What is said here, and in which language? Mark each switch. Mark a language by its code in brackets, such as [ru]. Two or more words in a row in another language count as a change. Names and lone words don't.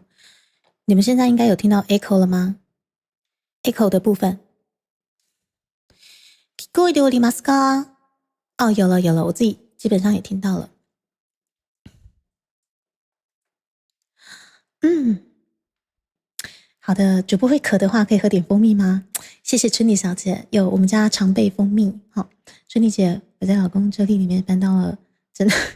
[zh] 你们现在应该有听到 echo 了吗？ echo 的部分。 [ja] 聞こえておりますか？ [zh] 有了，我自己基本上也听到了。好的，主播会渴的话，可以喝点蜂蜜吗？谢谢春妮小姐，有我们家常备蜂蜜。好，春妮姐，我在老公这里面搬到了，真的。